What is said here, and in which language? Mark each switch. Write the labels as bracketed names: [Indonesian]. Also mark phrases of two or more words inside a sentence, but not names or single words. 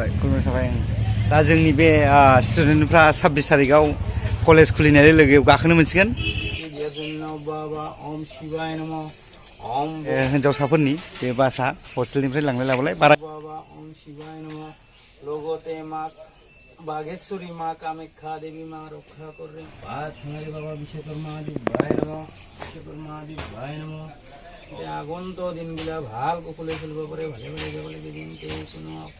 [Bodo] दा जोंनि बे स्टुडेन्टफ्रा 26 तारिखआव कलेज खुलिनाय लोगोआव गाखोनो मोनसिगोन हिन्जावसाफोरनि बे बासआ हस्टेलनिफ्राय लांलाय लाबोलाय बारा [Hindi] लोगोते माँ बागेश्वरी माँ कामाख्या देवी माँ रक्षा कर रहे बात हमारे बाबा विश्वकर्मा आदि भाई नमो विश्वकर्मा आदि भाई नमो [Assamese] আগন্ত দিনগুলা ভালকৈ খুলে চলিব পাৰে ভালে ভালে যাব লাগে দিনটো কোনো